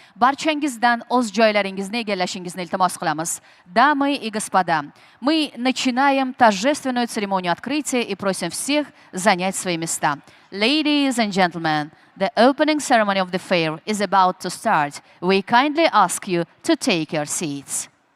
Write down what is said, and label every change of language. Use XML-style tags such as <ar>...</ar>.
<uz>Barchangizdan o'z joylaringizni egallashingizni iltimos qilamiz.</uz> <ru>Дамы и господа, мы начинаем торжественную церемонию открытия и просим всех занять свои места.</ru> <en>Ladies and gentlemen, the opening ceremony of the fair is about to start. We kindly ask you to take your seats.</en>